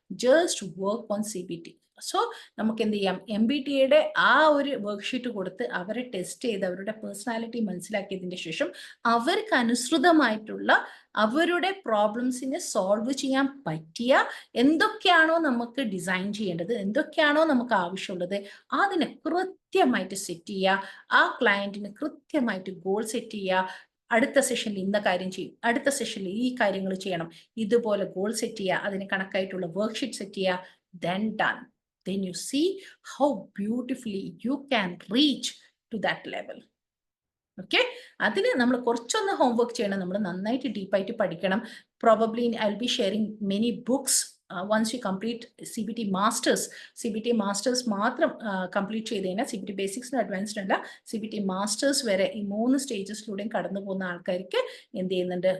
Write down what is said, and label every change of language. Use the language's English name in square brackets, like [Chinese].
[English] Just work on CBT. [Malayalam] So നമുക്ക് എന്ത് ചെയ്യാം? MBTIയുടെ ആ ഒരു വർക്ക്ഷീറ്റ് കൊടുത്ത് അവരെ ടെസ്റ്റ് ചെയ്ത് അവരുടെ പേഴ്സണാലിറ്റി മനസ്സിലാക്കിയതിന് ശേഷം അവർക്ക് അനുസൃതമായിട്ടുള്ള അവരുടെ പ്രോബ്ലംസിനെ സോൾവ് ചെയ്യാൻ പറ്റിയ എന്തൊക്കെയാണോ നമുക്ക് ഡിസൈൻ ചെയ്യേണ്ടത്, എന്തൊക്കെയാണോ നമുക്ക് ആവശ്യമുള്ളത്, അതിനെ കൃത്യമായിട്ട് സെറ്റ് ചെയ്യുക. ആ ക്ലയൻറ്റിന് കൃത്യമായിട്ട് ഗോൾ സെറ്റ് ചെയ്യുക. അടുത്ത സെഷനിൽ ഇന്ന കാര്യം ചെയ്യും, അടുത്ത സെഷനിൽ ഈ കാര്യങ്ങൾ ചെയ്യണം, ഇതുപോലെ ഗോൾ സെറ്റ് ചെയ്യുക, അതിന് കണക്കായിട്ടുള്ള വർക്ക്ഷീറ്റ് സെറ്റ് ചെയ്യുക. [English] then done. Then you see how beautifully you can reach to that level. [Malayalam] Okay, അതിന് നമ്മൾ കുറച്ചൊന്ന് ഹോംവർക്ക് ചെയ്യണം. നമ്മൾ നന്നായിട്ട് ഡീപ്പായിട്ട് പഠിക്കണം. [English] probably I will be sharing many books once you complete CBT masters [Malayalam] മാത്രം കംപ്ലീറ്റ് ചെയ്ത് കഴിഞ്ഞാൽ, CBT ബേസിക്സിന് അഡ്വാൻസ്ഡ് അല്ല, CBT മാസ്റ്റേഴ്സ് വരെ ഈ 3 സ്റ്റേജസിലൂടെയും കടന്നു പോകുന്ന ആൾക്കാർക്ക് എന്ത് ചെയ്യുന്നുണ്ട്?